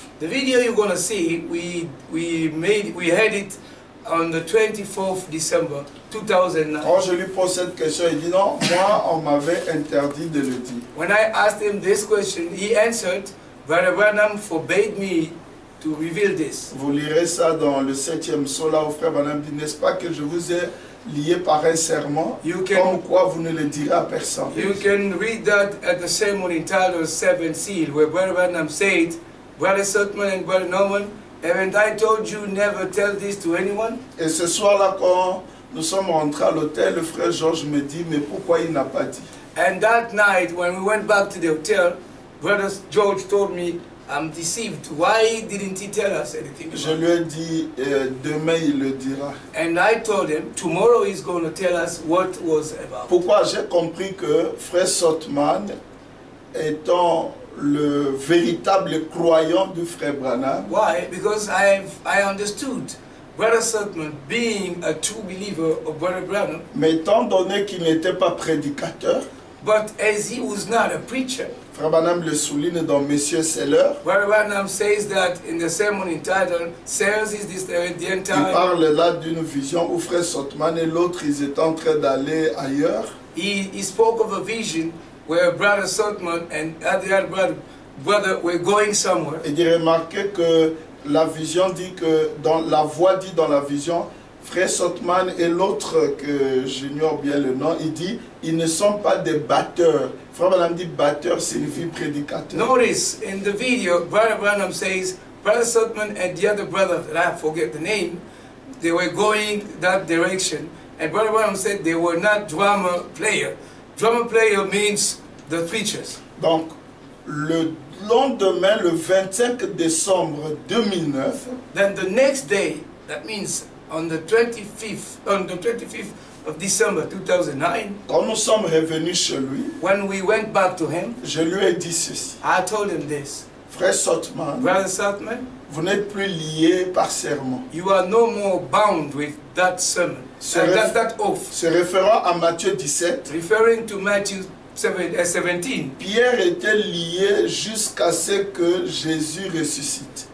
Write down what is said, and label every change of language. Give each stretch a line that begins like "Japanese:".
English: The video you're gonna see, we had it on the 24th December 2009.
French: Quand je lui pose cette question, il dit non, moi on m'avait interdit de le dire.
English: When I asked him this question, he answered, Brother Branham forbade me to reveal this.
French: Vous lirez ça dans le 7e psaume, là où Frère Branham dit, n'est-ce pas que je vous ai lié par un serment, comme quoi vous ne le direz à personne.
English: You can read that at the sermon entitled 7th Seal, where Brother Branham said, Brother Sutman and Brother Norman, haven't I told you never tell this to anyone?
French: Et ce soir-là, quand nous sommes rentrés à l'hôtel, le frère Georges me dit, mais pourquoi il n'a pas dit?
English: And that night, when we went back to the hotel, Brother George told me, I'm deceived. Why didn't he tell us anything?
French: Je lui ai dit, demain il le dira.
English: And I told him, tomorrow he's going to tell us what was about.
French: Pourquoi j'ai compris que Frère Sotman, étant le véritable croyant du Frère Branham,
English: Why? Because I understood Brother Sutman being a true believer of Brother Branham,
French: mais étant donné qu'il n'était pas prédicateur,
English: but as he was not a preacher,
French: Frère Branham le souligne dans Messieurs c'est l'heure,
English: Brother Branham says that in the sermon entitled, Sirs is this the end
French: il
English: time.
French: parle là d'une vision où Frère Sotman et l'autre, ils étaient en train d'aller ailleurs.
English: He spoke of a vision where Brother Sutman and the other brother were going somewhere.
French: Et il remarquait que la vision dit que, la voix dit dans la vision, Frère Sotman et l'autre, que j'ignore bien le nom, il dit, ils ne sont pas des batteurs. Frère Branham dit batteur signifie prédicateur.
English: Notice in the video, Brother Branham says, Brother Sutman and the other brother, that I forget the name, they were going that direction. And Brother Branham said they were not drummer player. Drummer player means the preachers.
French: Donc, le lendemain, le 25 décembre 2009,
English: Then the next day, that means on the 25th of December 2009,
French: quand nous sommes revenus chez lui,
English: when we went back to him,
French: je lui ai dit ceci.
English: I told him this.
French: Frère Sotman,
English: Brother Sutman,
French: vous n'êtes plus lié par serment.
English: you are no more bound with that sermon, that oath.
French: Se référant à Matthieu 17,
English: Referring to Matthew 17,
French: Pierre était lié jusqu'à ce que Jésus ressuscite.